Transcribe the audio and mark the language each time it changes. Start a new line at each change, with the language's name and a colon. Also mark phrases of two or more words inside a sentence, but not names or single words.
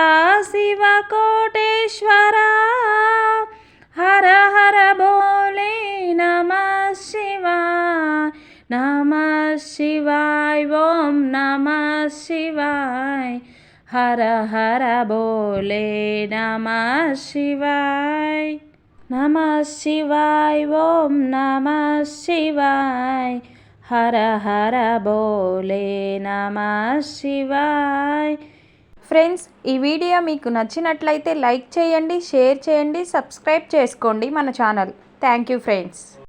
Sanskrit: शिव कोटेश्वरा हर हर बोले नमः शिवाय नमः शिवाय ओम नमः शिवाय हर हर बोले नमः शिवाय नमः शिवाय ओम नमः शिवाय हर हर बोले नमः शिवाय
Telugu: ఫ్రెండ్స్, ఈ వీడియో మీకు నచ్చినట్లయితే లైక్ చేయండి, షేర్ చేయండి, సబ్స్క్రైబ్ చేసుకోండి మన ఛానల్.
English: thank you friends.